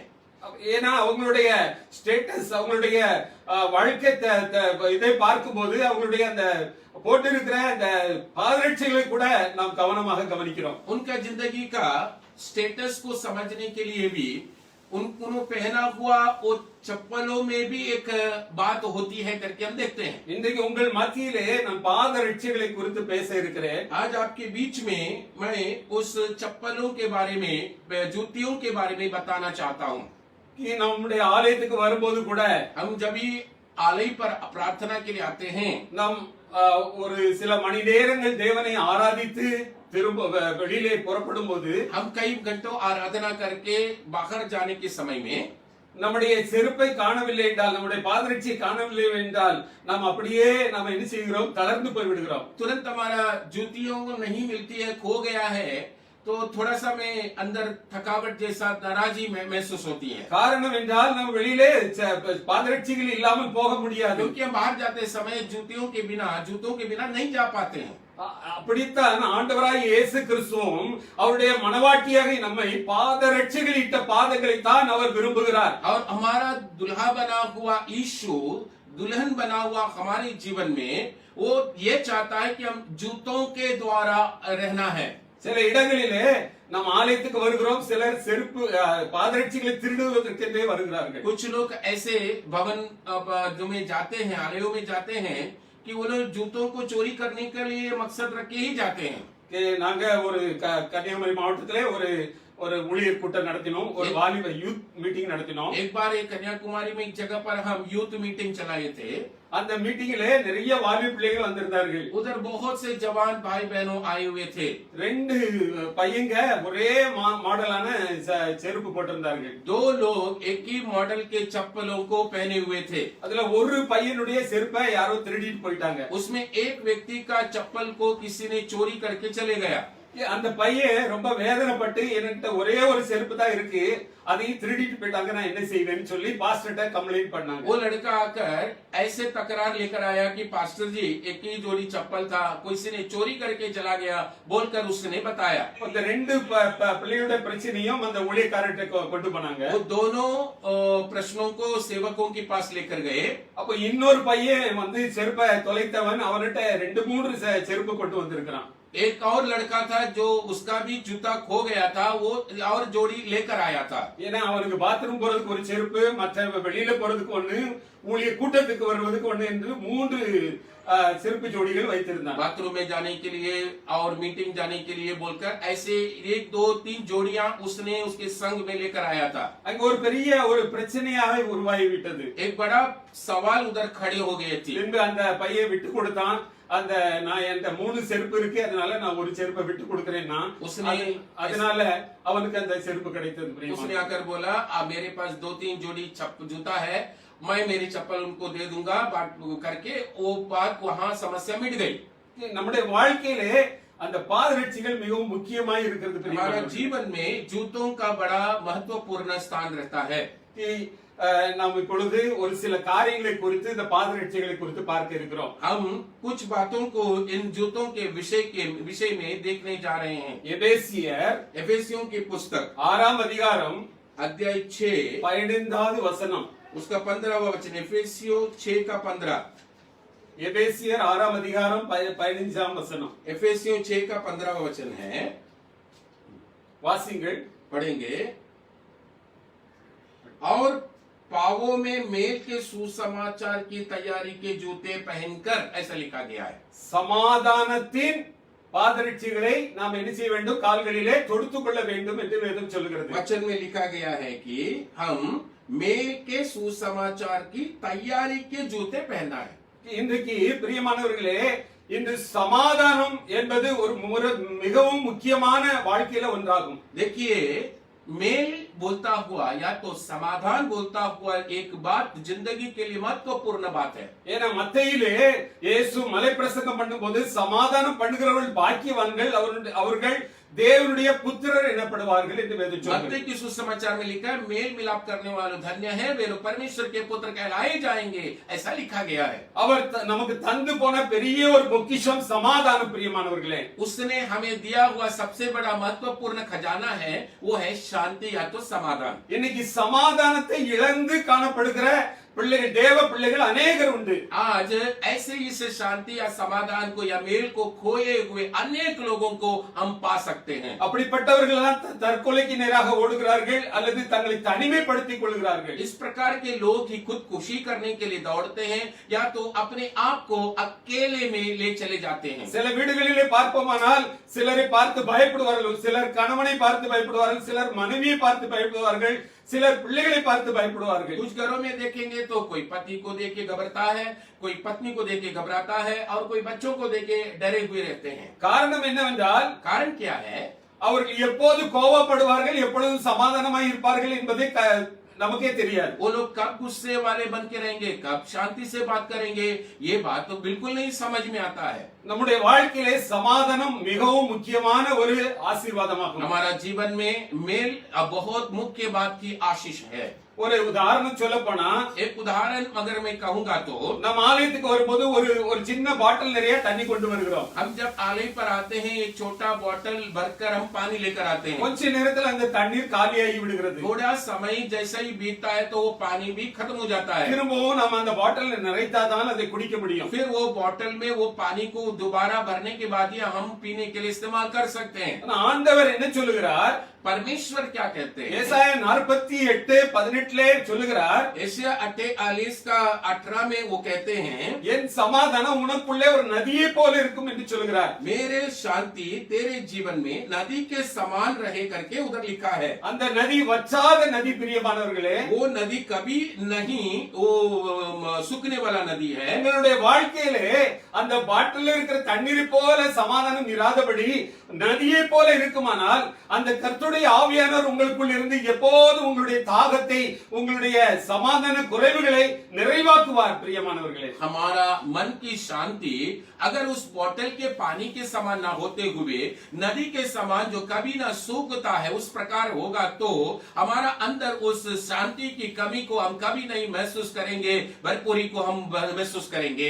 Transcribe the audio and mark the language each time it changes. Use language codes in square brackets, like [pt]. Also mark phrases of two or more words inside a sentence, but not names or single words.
[ta] ஏன்னா அவங்களுடைய ஸ்டேட்டஸ், அவங்களுடைய வாழ்க்கை இதை பார்க்கும்போது அவங்களுடைய அந்த போட்டிருக்கிற அந்த பாதரட்சிகளை கூட நாம் கவனமாக கவனிக்கிறோம். [hi] उनका जिंदगी का स्टेटस को समझने के लिए भी उनको पहना हुआ वो चप्पलों में भी एक बात होती है करके हम देखते हैं. [ta] இன்றைக்கு உங்கள் மத்தியிலே நான் பாதரட்சிகளை குறித்து பேச இருக்கிறேன். [hi] आज आपके बीच में मैं उस चप्पलों के बारे में, जूतियों के बारे में बताना चाहता हूँ. [ta] कि நம்முடைய ஆலயத்துக்கு வரும்போது கூட [hi] हम जब भी आलय पर प्रार्थना के लिए आते हैं, [ta] நாம் ஒரு சில மணி நேரங்கள் தேவனை ஆராதித்து திரும்ப வெளியிலே புறப்படும் போது [hi] हम कई घंटों आराधना करके बाहर जाने के समय में [ta] நம்முடைய செருப்பை காணவில்லை என்றால், நம்முடைய பாதரட்சியை காணவில்லை என்றால் நாம் அப்படியே நாம் என்ன செய்கிறோம், தளர்ந்து போய் விடுகிறோம். [hi] तुरंत हमारा जूतियों को नहीं मिलती है, खो गया है, तो थोड़ा सा में अंदर थकावट जैसा नाराजी महसूस होती है. [ta] காரணம் என்றால் நம்ம வெளியிலே பாதரட்சிகள் இல்லாமல் போக முடியாது. [hi] क्योंकि हम बाहर जाते समय जूतों के बिना नहीं जा पाते हैं. [ta] அப்படித்தான் ஆண்டவராய் இயேசு கிறிஸ்துவும் அவருடைய மனவாட்டியாக நம்மை பாதரட்சிகள் இட்ட பாதங்களை தான் அவர் விரும்புகிறார். [hi] और हमारा दुल्हा बना हुआ यीशु, दुल्हन बना हुआ हमारे जीवन में वो ये चाहता है कि हम जूतों के द्वारा रहना है. [ta] சில இடங்களிலே நாம் ஆலயத்துக்கு வருகிறோம், சிலர் செருப்பு பாதரட்சிகளை திருடுவதற்கென்றே வருகிறார்கள். [hi] कुछ लोग ऐसे भवन में जाते हैं, आलयों में जाते हैं कि वो लोग जूतों को चोरी करने के लिए मकसद रख के ही जाते हैं. [ta] நாங்க ஒரு கன்னியாகுமரி மாவட்டத்திலே ஒரு ஊழியர் கூட்டம் நடத்தினோம், ஒரு வாலிப [en] youth meeting [ta] நடத்தினோம். [hi] एक बार एक कन्याकुमारी में एक जगह पर हम [en] youth meeting [hi] चलाए थे. [ta] அந்த மீட்டிங்கிலே நிறைய வாலிப பிள்ளைகள் வந்திருந்தார்கள். [hi] उधर बहुत से जवान भाई बहनों आए हुए थे. [ta] ரெண்டு பையங்க ஒரே மாடலான செருப்பு போட்டிருந்தார்கள். [hi] दो लोग एक ही मॉडल के चप्पलों को पहने हुए थे. [ta] அதுல ஒரு பையனுடைய செருப்பை யாரோ திருடிட்டு போயிட்டாங்க. [hi] उसमें एक व्यक्ति का चप्पल को किसी ने चोरी करके चले गया. [ta] அந்த பையன் ரொம்ப வேதனைப்பட்டு என்கிட்ட ஒரே ஒரு செருப்பு தான் இருக்கு, அதையும் திருடிட்டு போயிட்டாங்க, நான் என்ன செய்வேன்னு சொல்லி பாஸ்டர்ட்ட கம்ப்ளைண்ட் பண்ணாங்க. [hi] वो लड़का आकर ऐसे तकरार लेकर आया कि पास्टर जी एक ही जोड़ी चप्पल था, किसी ने चोरी करके चला गया बोलकर उसने बताया. [ta] அந்த ரெண்டு பிள்ளையோட பிரச்சனையும் அந்த ஊழியக்காரர்கிட்ட கொண்டு போனாங்க. [hi] वो दोनों प्रश्नों को सेवकों के पास लेकर गए. [ta] அப்ப இன்னொரு பையன் வந்து செருப்பை தொலைத்தவன், அவன்கிட்ட 2-3 செருப்பு கொண்டு வந்திருக்கிறான். [hi] एक और लड़का था जो उसका भी जूता खो गया था, वो और जोड़ी लेकर आया था. [ta] ஏன்னா அவனுக்கு பாத்ரூம் போறதுக்கு ஒரு செருப்பு, மற்ற வெளியில போறதுக்கு ஒண்ணு, ஊழிய கூட்டத்துக்கு வருவதற்கு ஒண்ணு என்று 3 செருப்பு ஜோடிகள் வைத்திருந்தான். [hi] बाथरूम में जाने के लिए और मीटिंग जाने के लिए बोलकर ऐसे 1, 2, 3 जोड़ियां उसने उसके संग में लेकर आया था. [ta] அங்க ஒரு பெரிய ஒரு பிரச்சனையாக உருவாகி விட்டது. [hi] एक बड़ा सवाल उधर खड़े हो गए थे. [ta] பின்பு அந்த பையன் விட்டு கொடுத்தான். அந்த நான் என்கிட்ட 3 செருப்பு இருக்கு, அதனால நான் ஒரு செருப்பை விட்டு கொடுக்கிறேன்னா அதனால அவனுக்கு அந்த செருப்பு கிடைத்தது. [hi] उसने आकर बोला मेरे पास 2-3 जोड़ी जूता है, मैं मेरी चप्पल उनको दे दूंगा, बात करके वो बात वहां समस्या मिट गई. [ta] நம்முடைய வாழ்க்கையிலே அந்த பாதரட்சிகள் மிகவும் முக்கியமாய் இருக்கிறது. [hi] हमारा जीवन में जूतों का बड़ा महत्वपूर्ण स्थान रहता है. [ta] நாம் இப்பொழுது ஒரு சில காரியங்களை குறித்து இந்த பாதரட்சிகளை குறித்து பார்க்க இருக்கிறோம். [hi] हम कुछ बातों को इन जूतों के विषय में देखने जा रहे हैं. [ta] எபேசியர் [hi] की पुस्तक [ta] 6ஆம் அதிகாரம் [hi] अध्याय 6 [ta] 15வது வசனம், [hi] उसका 15वां वचन. एफेसियों 6 का 15. [ta] எபேசியர் 6ஆம் அதிகாரம் 15ஆம் வசனம். [hi] एफेसियों 6 का 15वां वचन है. [ta] வாசிங்கள். [hi] पढ़ेंगे. और पावों में मेल के सुसमाचार की तैयारी के जूते पहनकर, ऐसा लिखा गया है. [ta] சமாதானத்தின் பாதரட்சிகளை நாம் என்ன செய்ய வேண்டும், கால்களிலே தொடுத்துக் கொள்ள வேண்டும் என்று வேதம் சொல்கிறது. [hi] वचन में लिखा गया है कि हम मेल के सुसमाचार की तैयारी के जूते पहनना है. [ta] இன்றைக்கு பிரியமானவர்களே, இன்று சமாதானம் என்பது ஒரு மிகவும் முக்கியமான வாழ்க்கையில ஒன்றாகும். [hi] देखिए मेल बोलता हुआ या तो समाधान बोलता हुआ एक बात जिंदगी के लिए महत्वपूर्ण बात है। [ta] ஏன்னா மத்தேயிலே இயேசு மலை பிரசங்கம் பண்ணும்போது சமாதானம் பண்ணுகிறவர்கள் பாக்கியவான்கள் அவர்கள் தேவனுடைய புத்திரர் எனப்படுவார்கள் என்று வேதம் சொல்கிறது। [hi] मत्ती की सुसमाचार में लिखा है मेल मिलाप करने वाले धन्य है वे लोग परमेश्वर के पुत्र कहलाए जाएंगे, ऐसा लिखा गया है। [ta] அவர் நமக்கு தந்து போன பெரிய ஒரு பொக்கிஷம் சமாதானம் பிரியமானவர்களே। [hi] उसने हमें दिया हुआ सबसे बड़ा महत्वपूर्ण खजाना है वो है शांति या तो समाधान। [ta] இன்னைக்கு சமாதானத்தை இழந்து காணப்படுகிற பிள்ளைகள் தேவ பிள்ளைகள் அநேகர் உண்டு। [hi] आज ऐसे इस शांति या समाधान को या मेल को खोए हुए अनेक लोगों को हम पा सकते हैं। [ta] அப்படிப்பட்டவர்கள் எல்லாம் தற்கொலைக்கு நேராக ஓடுகிறார்கள் அல்லது தங்களை தனிமைப்படுத்திக் கொள்கிறார்கள்। [hi] इस प्रकार के लोग ही खुदकुशी करने के लिए दौड़ते हैं या तो अपने आप को अकेले में ले चले जाते हैं। [ta] சில வீடுகளிலே பார்ப்போமானால் சிலரை பார்த்து பயப்படுவார்கள், சிலர் கணவனை பார்த்து பயப்படுவார்கள், சிலர் மனைவியை பார்த்து பயப்படுவார்கள், சிலர் பிள்ளைகளை பார்த்து பயப்படுவார்கள்। [hi] कुछ घरों में देखेंगे तो कोई पति को देख के घबराता है, कोई पत्नी को देख के घबराता है और कोई बच्चों को देख के डरे हुए रहते हैं। [ta] காரணம் என்னவென்றால் [hi] कारण क्या है? [ta] அவர்கள் எப்போது கோபப்படுவார்கள் எப்பொழுது சமாதானமாய் இருப்பார்கள் என்பதை நமக்கே தெரியாது। [hi] वो लोग कब गुस्से वाले बन के रहेंगे, कब शांति से बात करेंगे, ये बात तो बिल्कुल नहीं समझ में आता है। [ta] நம்முடைய வாழ்க்கையிலே சமாதானம் மிகவும் முக்கியமான ஒரு ஆசீர்வாதமாகும்। [hi] हमारा जीवन में मेल बहुत मुख्य बात की आशीष है। [ta] ஒரு உதாரணம் சொல்ல போனா [hi] एक उदाहरण अगर मैं कहूंगा तो [ta] நம்ம ஆலயத்துக்கு வரும்போது ஒரு சின்ன பாட்டில் நிறைய தண்ணி கொண்டு வருகிறோம்। [hi] हम जब आलय पर आते हैं एक छोटा बोतल भरकर हम पानी लेकर आते हैं। [ta] கொஞ்ச நேரத்தில் அந்த தண்ணீர் காலியாகி விடுகிறது। [hi] थोड़ा समय जैसा ही बीतता है तो वो पानी भी खत्म हो जाता है। [ta] திரும்பவும் நம்ம அந்த பாட்டில் நிறைத்தாதான் அதை குடிக்க முடியும்। [hi] फिर वो बोतल में वो पानी को दोबारा भरने के बाद ही हम पीने के लिए इस्तेमाल कर सकते हैं। [ta] ஆண்டவர் என்ன சொல்லுகிறார்? [hi] परमेश्वर क्या कहते हैं? [ta] ஏசாயா 48:18 சொல்லுகிறார், [hi] एशिया 48 का 18 में वो कहते हैं [ta] என் சமாதானம் உனக்குள்ளே ஒரு நதியை போல இருக்கும் என்று சொல்லுகிறார்। [hi] मेरे शांति तेरे जीवन में नदी के समान रहे करके उधर लिखा है। [ta] அந்த நதி வற்றாத நதி பிரியமானவர்களே। [hi] वो नदी कभी नहीं वो सूखने वाला नदी है। [ta] உங்களுடைய வாழ்க்கையிலே அந்த பாட்டில் இருக்கிற தண்ணீரை போல சமாதானம் இராதபடி நதியை போல இருக்குமானால் அந்த கர்த்தருடைய ஆவியானவர் உங்களுக்குள் இருந்து எப்போது உங்களுடைய தாகத்தை உங்களுடைய சமாதான குறைவுகளை நிறைவாக்குவார் பிரியமானவர்களே। [hi] हमारा मन की शांति अगर उस बोतल के पानी के समान ना होते हुए नदी के समान जो कभी ना सूखता है उस प्रकार होगा तो हमारा अंदर उस शांति की कमी को हम कभी नहीं महसूस करेंगे, भरपूरी को हम महसूस करेंगे।